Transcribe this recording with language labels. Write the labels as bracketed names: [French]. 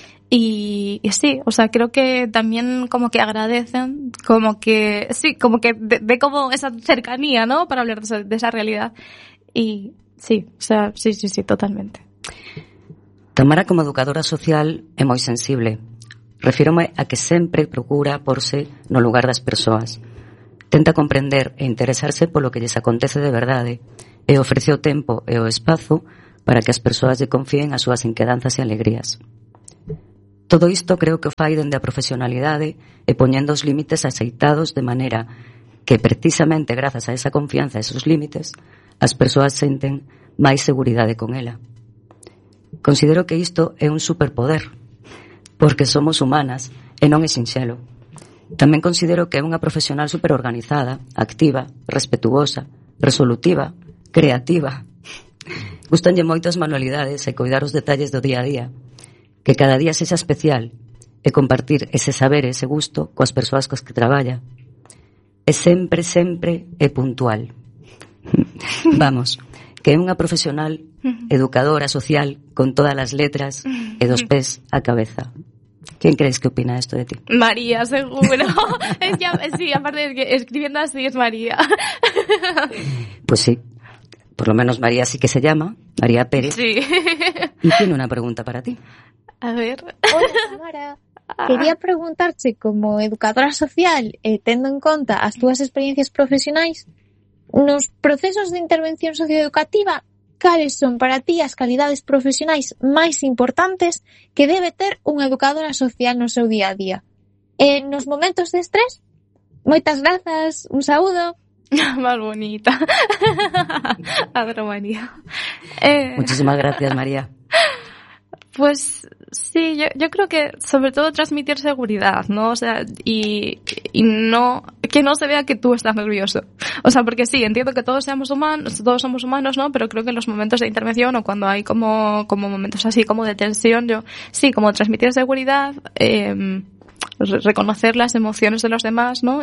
[Spanish] Y sí, o sea, creo que también como que agradecen, como que, sí, como que de como esa cercanía, ¿no? Para hablar de esa realidad. Y sí, o sea, sí, totalmente. Tamara, como educadora social, es muy sensible. [Galician] Refírome a que siempre procura porse no lugar das persoas. Tenta comprender e interesarse [Spanish] por lo que les acontece [Galician] de verdade e ofrece o tempo e o espazo para que as persoas lle confíen as súas inquedanzas e alegrías. Todo isto creo que fai dende a profesionalidade e poñendo os límites aceitados de maneira que precisamente grazas a esa confianza e esos límites as persoas senten máis seguridade con ela. Considero que isto é un superpoder porque somos humanas e non é sinxelo. Tamén considero que é unha profesional superorganizada, activa, respetuosa, resolutiva, creativa. Gustanlle moitas manualidades e cuidar os detalles do día a día. Que cada día sexa especial e compartir ese saber e ese gusto coas persoas coas que traballa. E sempre, sempre é puntual. Vamos, que é unha profesional educadora social con todas as letras e dos pés á cabeza. [Spanish] ¿Quién crees que opina esto de ti? María, seguro. Es ya, sí, aparte de que escribiendo así es María. Pues sí, por lo menos María sí que se llama, María Pérez. Sí. Y tiene una pregunta para ti. A ver. Hola, Tamara. Quería preguntarte, como educadora social, [Galician] tendo en conta as túas experiencias profesionais, nos procesos de intervención socioeducativa, cales son para ti as calidades profesionais máis importantes que debe ter unha educadora social no seu día a día? Nos momentos de estrés, moitas grazas, un saúdo. [Spanish] Más bonita. Adoro, María. Muchísimas gracias, María. Pues sí, yo creo que sobre todo transmitir seguridad, ¿no? O sea, y no, que no se vea que tú estás nervioso. O sea, porque sí, entiendo que todos somos humanos, ¿no? Pero creo que en los momentos de intervención o cuando hay como momentos así como de tensión, yo sí, como transmitir seguridad, reconocer las emociones de los demás, ¿no?